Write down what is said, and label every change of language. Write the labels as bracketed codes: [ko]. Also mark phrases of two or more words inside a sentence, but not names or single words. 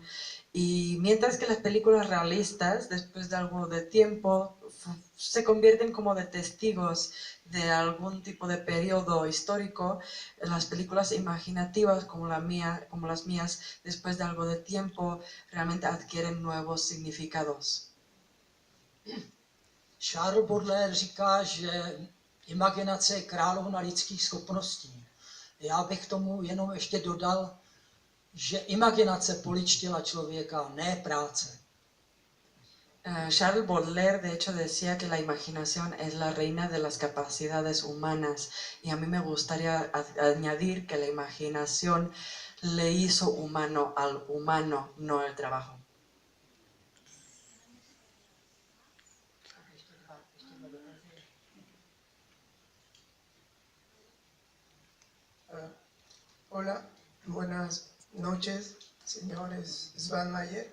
[es] Y mientras que las películas realistas, después de algo de tiempo, se convierten como de testigos de algún tipo de periodo histórico, las películas imaginativas como las mías, después de algo de tiempo, realmente adquieren nuevos significados. [cs] Charles Baudelaire říká, že imaginace je královna lidských schopností. Já bych tomu jenom ještě dodal, že imaginace poličtila člověka, ne práce. [es] Charles Baudelaire de hecho decía que la imaginación es la reina de las capacidades humanas y a mí me gustaría añadir que la imaginación le hizo humano al humano, no el trabajo. Hola, buenas noches, señores Svanmeier.